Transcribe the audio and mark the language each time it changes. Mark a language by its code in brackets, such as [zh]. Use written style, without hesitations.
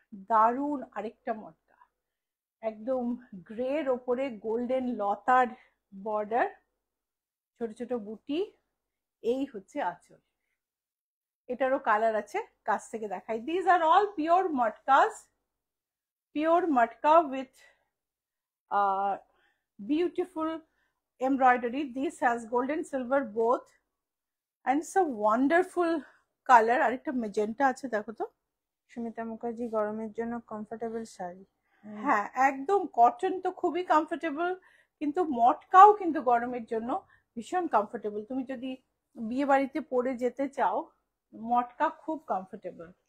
[bn] দারুণ আরেকটা মটকা, একদম গ্রের ওপরে গোল্ডেন লতার বর্ডার, ছোট ছোট বুটি, এই হচ্ছে আঁচল। এটারও কালার আছে, কাছ থেকে দেখাই। [en] This are all pure matkas, pure matka with beautiful embroidery. This has golden silver both, and it's a wonderful color. [bn] আরেকটা মেজেন্টা আছে, দেখো তো। সুমিতা মুখার্জি, গরমের জন্য কমফোর্টেবল শাড়ি। হ্যাঁ, একদম কটন তো খুবই কমফোর্টেবল, কিন্তু মটকাও কিন্তু গরমের জন্য ভীষণ কমফোর্টেবল। তুমি যদি বিয়ে বাড়িতে পরে যেতে চাও, মটকা খুব কমফোর্টেবল।